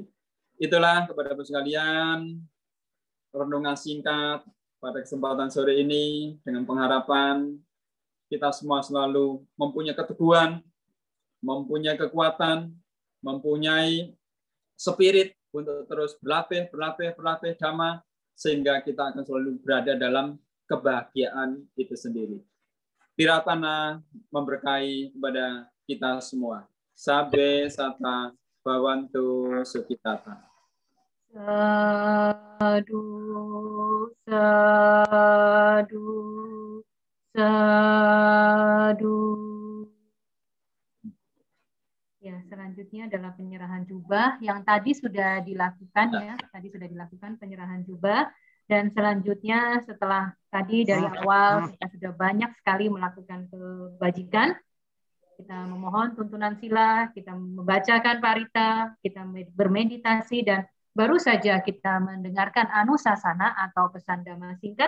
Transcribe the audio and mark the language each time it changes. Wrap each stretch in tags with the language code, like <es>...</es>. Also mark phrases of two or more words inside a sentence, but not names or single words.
<id>Itulah kepada Bapak sekalian, renungan singkat pada kesempatan sore ini, dengan pengharapan kita semua selalu mempunyai keteguhan, mempunyai kekuatan, mempunyai spirit untuk terus berlatih dhamma, sehingga kita akan selalu berada dalam kebahagiaan itu sendiri. Tiratana memberkahi kepada kita semua.</id> <pi>Sabbe sata Bhavantu Sukhitata. Sadu, sadu, sadu.</pi> <id>Ya, selanjutnya adalah penyerahan jubah yang tadi sudah dilakukan ya, tadi sudah dilakukan penyerahan jubah, dan selanjutnya setelah tadi dari awal kita sudah banyak sekali melakukan kebajikan, kita memohon tuntunan sila, kita membacakan parita, kita bermeditasi, dan baru saja kita mendengarkan anusasana atau pesan dhamma singkat.</id>